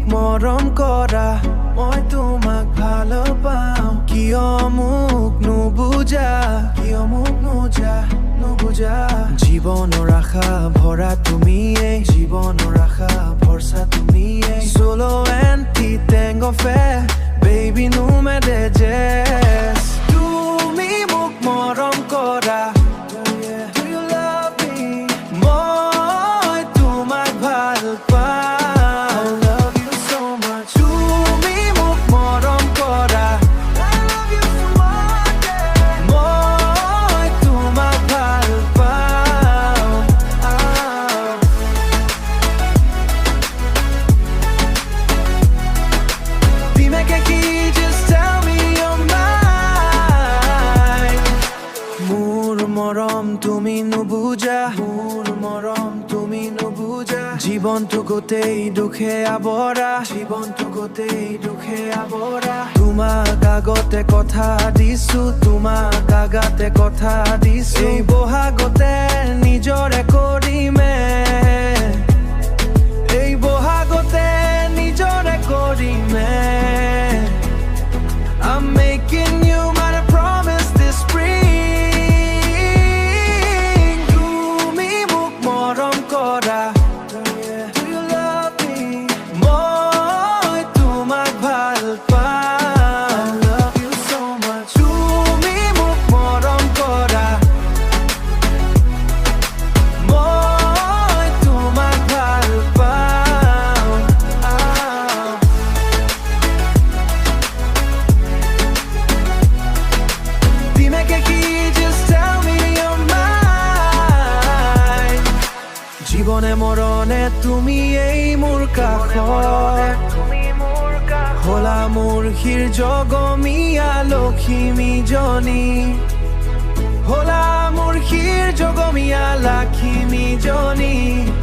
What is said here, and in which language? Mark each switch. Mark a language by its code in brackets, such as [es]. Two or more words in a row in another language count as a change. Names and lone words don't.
[as] মৰম কৰা মই তোমাক ভাল পাওঁ কিয় মোক নুবুজা জীৱনৰ আশা ভৰা তুমিয়ে জীৱনৰ আশা ভৰসা তুমিয়ে [es] solo anti tengo fe baby no me dejes [as] তুমি মোক মৰম কৰা [en] do you love me [as] মই তোমাক ভাল পাওঁ [en] I love you so much [as] তুমি মোক মৰম কৰা [en] I love you so much [as] মই তোমাক ভাল পাওঁ [es] Dime que aquí [en] just tell me you're mine [as] মোৰ মৰম তুমি নুবুজা জীৱনটো গোটেই দুখে আৱৰা তোমাক আগতে কথা দিছো এই বহাগতে নিজৰে কৰিমে [en] I'm making you my promise this [as] spring তুমি মোক মৰম কৰা [en] Do you love me [as] মই তোমাক ভাল পাওঁ [en] I love you so much [as] তুমি মোক মৰম কৰা মই তোমাক ভাল পাওঁ [es] Dime que aquí [en] just tell me you're [as] mine জীৱনে মৰণে তুমি এই মোৰ কাষত হলা মোৰ হিৰ জগমীয়া লখিমীজনী হলা মোৰ হিৰ জগমীয়া লখিমীজনী